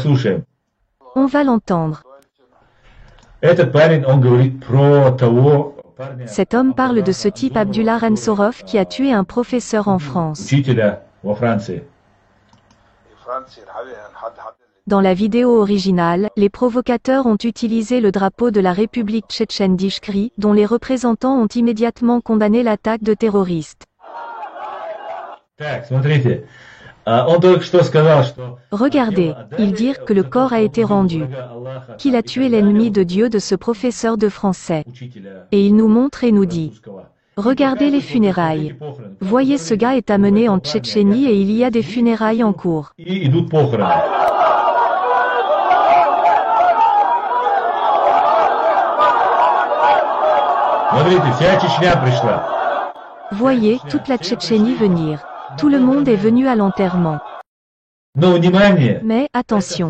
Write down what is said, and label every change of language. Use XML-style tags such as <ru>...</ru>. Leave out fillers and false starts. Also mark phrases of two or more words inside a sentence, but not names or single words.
<fr>On va l'entendre. Cet homme parle de ce type Abdullah Ransorov qui a tué un professeur en France.</fr> <ru>Учителя во Франции.</ru> <fr>Dans la vidéo originale, les provocateurs ont utilisé le drapeau de la République tchétchène d'Ishkri, dont les représentants ont immédiatement condamné l'attaque de terroristes.</fr> <ru>Так, смотрите. Он только что сказал, что</ru> <fr>Regardez, ils disent que le corps a été rendu, qu'il a tué l'ennemi de Dieu de ce professeur de français. Et il nous montre et nous dit, regardez les funérailles. Voyez, ce gars est amené en Tchétchénie et il y a des funérailles en cours.</fr> <ru>И идут похороны. Смотрите, вся Чечня пришла.</ru> <fr>Voyez, toute la Tchétchénie venir. Tout le monde est venu à l'enterrement.</fr> <ru>Но внимание!</ru> <fr>Mais, attention.</fr>